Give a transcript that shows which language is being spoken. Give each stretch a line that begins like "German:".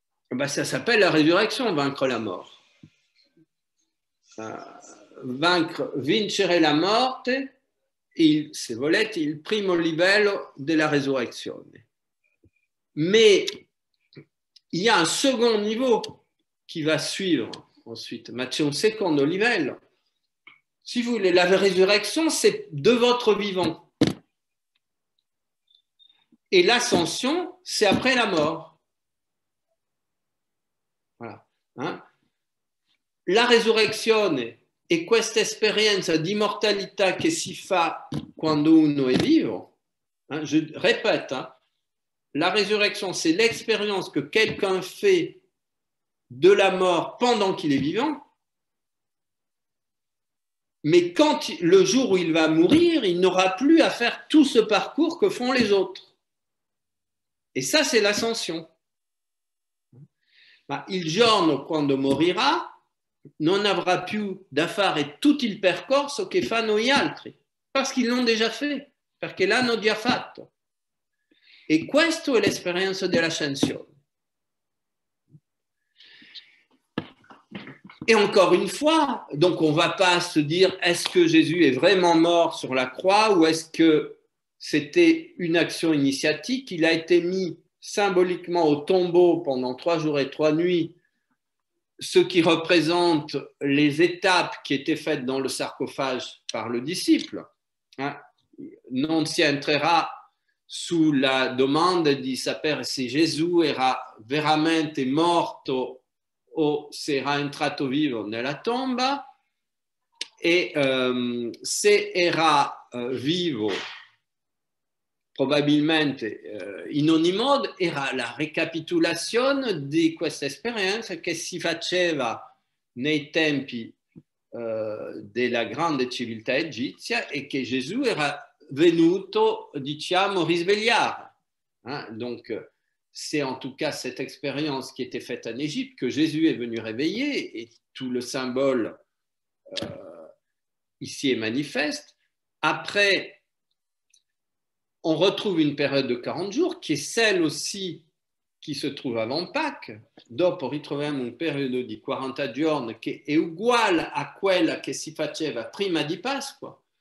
French: Ben, ça s'appelle la résurrection, vaincre la mort.
Italian: Vaincre, vincere la morte, se volete, il primo livello della resurrezione.
French: Mais il y a un second niveau qui va suivre ensuite,
Italian: ma c'è un secondo livello.
French: Si vous voulez, la résurrection, c'est de votre vivant. Et l'ascension, c'est après la mort. Voilà. Hein?
Italian: La resurrezione è questa esperienza di immortalità che si fa quando uno è vivo.
French: Hein? Je répète, hein? La résurrection, c'est l'expérience que quelqu'un fait de la mort pendant qu'il est vivant. Mais quand le jour où il va mourir, il n'aura plus à faire tout ce parcours que font les autres. Et ça, c'est l'ascension.
Italian: Il giorno quando morirà non avrà più da fare tutto il percorso che fanno gli altri,
French: parce qu'ils l'ont déjà fait,
Italian: perché l'hanno già fatto. E questa è l'esperienza dell'ascensione.
French: Et encore une fois, donc on ne va pas se dire est-ce que Jésus est vraiment mort sur la croix ou est-ce que c'était une action initiatique. Il a été mis symboliquement au tombeau pendant 3 jours et 3 nuits, ce qui représente les étapes qui étaient faites dans le sarcophage par le disciple.
Italian: Non si entrerà sulla domanda di sapere se Gesù era veramente morto o se era entrato vivo nella tomba, e se era vivo probabilmente in ogni modo era la ricapitolazione di questa esperienza che si faceva nei tempi della grande civiltà egizia e che Gesù era venuto, diciamo, risvegliare.
French: Donc, c'est en tout cas cette expérience qui était faite en Égypte que Jésus est venu réveiller et tout le symbole ici est manifeste. Après, on retrouve une période de 40 jours qui est celle aussi qui se trouve avant Pâques.
Italian: Dopo ritroviamo un periodo di 40 giorni che è uguale a quella che si faceva prima di Pasqua.